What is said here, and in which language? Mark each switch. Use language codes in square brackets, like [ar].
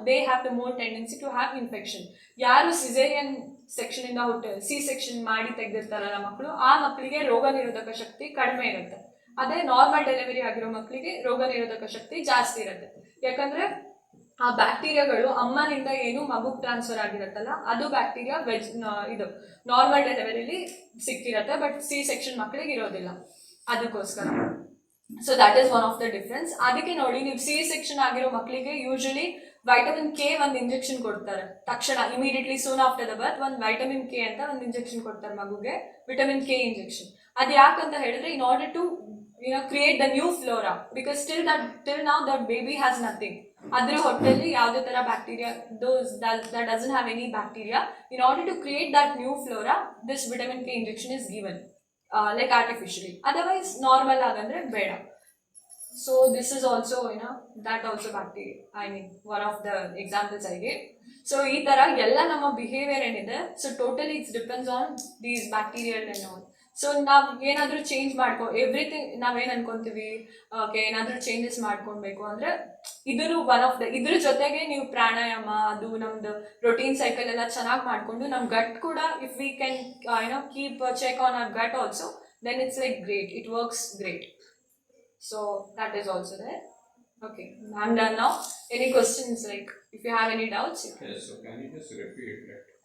[en] They have the more tendency to have infection. [kn] ಯಾರು caesarean section ಇಂದ ಹೊಟ್ಟೆ C-section ಮಾಡಿ ತೆಗೆದಿರ್ತಾರಲ್ಲ ಮಕ್ಕಳು, ಆ ಮಕ್ಕಳಿಗೆ ರೋಗ ನಿರೋಧಕ ಶಕ್ತಿ ಕಡಿಮೆ ಇರುತ್ತೆ. ಅದೇ ನಾರ್ಮಲ್ ಡೆಲಿವರಿ ಆಗಿರೋ ಮಕ್ಕಳಿಗೆ ರೋಗ ನಿರೋಧಕ ಶಕ್ತಿ ಜಾಸ್ತಿ ಇರುತ್ತೆ. ಯಾಕಂದ್ರೆ ಆ ಬ್ಯಾಕ್ಟೀರಿಯಾಗಳು ಅಮ್ಮನಿಂದ ಏನು ಮಗುಗೆ ಟ್ರಾನ್ಸ್ಫರ್ ಆಗಿರತ್ತಲ್ಲ ಅದು ಬ್ಯಾಕ್ಟೀರಿಯಾ ಇದು ನಾರ್ಮಲ್ ಡೆಲಿವರಿಲಿ ಸಿಕ್ಕಿರತ್ತೆ, ಬಟ್ C-section ಮಕ್ಕಳಿಗೆ ಇರೋದಿಲ್ಲ. ಅದಕ್ಕೋಸ್ಕರ [en] So that is one of the difference. [kn] ಅದಕ್ಕೆ ನೋಡಿ, ನೀವು C-section ಆಗಿರೋ ಮಕ್ಕಳಿಗೆ ಯೂಶಲಿ ವಿಟಮಿನ್ K ಒಂದು ಇಂಜೆಕ್ಷನ್ ಕೊಡ್ತಾರೆ ತಕ್ಷಣ, [en] immediately soon after the birth [kn] ಒಂದು ವಿಟಮಿನ್ K ಅಂತ ಒಂದು ಇಂಜೆಕ್ಷನ್ ಕೊಡ್ತಾರೆ ಮಗುಗೆ, ವಿಟಮಿನ್ K ಇಂಜೆಕ್ಷನ್. ಅದು ಯಾಕಂತ ಹೇಳಿದ್ರೆ [en] In order to create the new flora, because till now that baby has nothing. [kn] ಅದ್ರ ಹೊಟ್ಟೆಲಿ ಯಾವುದೇ ತರ bacteria [en] that doesn't have any bacteria. In order to create that new flora, this vitamin K injection is given like artificially. Otherwise [kn] normal agandre beda. [en] So this is also that also bacteria. I mean one of the examples I gave. [kn] So ee tara ella nama behavior enide, [en] so totally it depends on these bacterial and all. [kn] So ನಾವು ಏನಾದರೂ change everything ನಾವೇನು ಅನ್ಕೊಂತೀವಿ, okay ಏನಾದರೂ changes ಮಾಡ್ಕೊಳ್ಬೇಕು ಅಂದರೆ ಇದನ್ನು one of the, ಇದ್ರ ಜೊತೆಗೆ ನೀವು ಪ್ರಾಣಾಯಾಮ ಅದು ನಮ್ದು ರೊಟೀನ್ ಸೈಕಲ್ ಎಲ್ಲ ಚೆನ್ನಾಗಿ ಮಾಡಿಕೊಂಡು ನಮ್ಮ ಗಟ್ ಕೂಡ [en] If we can keep check on our gut also, then it's like great, it works great. So that is also there. Okay, I'm done now. Any questions, like if you have any doubts? Yes, so can you just repeat that?